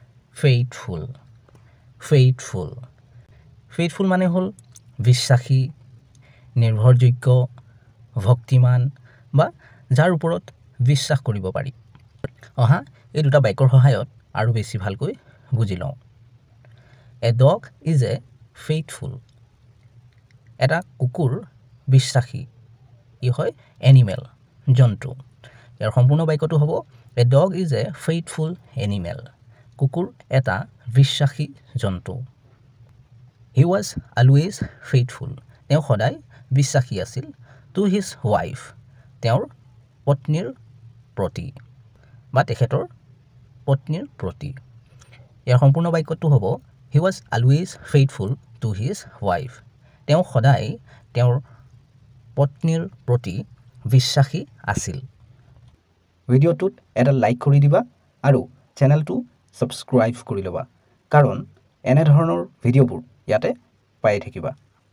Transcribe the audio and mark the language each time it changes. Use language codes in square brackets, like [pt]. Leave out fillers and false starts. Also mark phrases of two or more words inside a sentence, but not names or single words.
[en] faithful faithful faithful [as] মানে হল বিশ্বাসী নিৰ্ভৰযোগ্য ভক্তিমান বা যাৰ ওপৰত বিশ্বাস কৰিব পাৰি অহা এই দুটা বাক্যৰ সহায়ত আৰু বেছি ভালকৈ বুজি লওঁ A [en] dog is a faithful [as] এটা কুকুৰ বিশ্বাসী ই হয় এনিমেল জন্তু ইয়াৰ সম্পূৰ্ণ বাক্যটো হ'ব [en] A dog is a faithful animal [as] কুকুৰ এটা বিশ্বাসী জন্তু [en] He was always faithful [as] তেওঁ সদায় বিশ্বাসী আছিল [en] to his wife [as] তেওঁৰ পত্নীৰ প্ৰতি বা তেখেতৰ পত্নীৰ প্ৰতি ইয়াৰ সম্পূৰ্ণ বাক্যটো হ'ব [en] He was always faithful to his wife [as] তেওঁ সদায় তেওঁৰ পত্নীৰ প্ৰতি বিশ্বাসী আছিল ভিডিঅ'টোত এটা লাইক কৰি দিবা আৰু [en] channel subscribe [as] কৰি লবা কাৰণ এনে ধৰণৰ ভিডিঅ'বোৰ ইয়াতে পাই থাকিবা